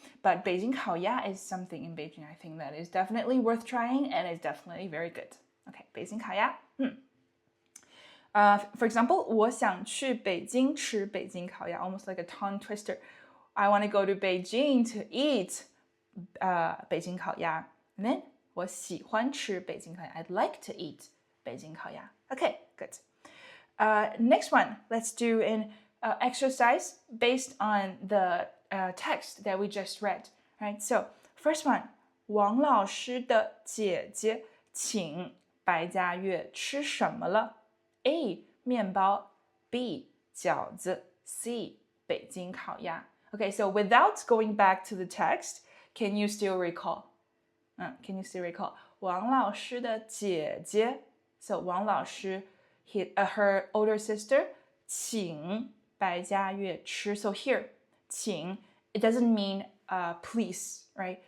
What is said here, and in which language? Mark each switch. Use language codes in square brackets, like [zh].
[en] But Beijing 烤鸭 is something in Beijing I think that is definitely worth trying and is definitely very good. Okay, 北京烤鸭. For example, [zh] 我想去北京吃北京烤鸭, [en] almost like a tongue twister. I want to go to Beijing to eat 北京烤鸭. And then [zh] 我喜欢吃北京烤鸭. [en] I'd like to eat 北京烤鸭. Okay, good. Next one, let's do an exercise based on the text that we just read. Right? [zh] So, first one, 王老师的姐姐请白嘉月吃什么了？ A. 面包 B. 饺子 C. [en] 北京烤鸭 Okay, so without going back to the text, can you still recall? Can you still recall? [zh] 王老师的姐姐 [en] So 王老师, her older sister, [zh] 请白嘉月吃 [en] So here, 请, it doesn't mean please, right?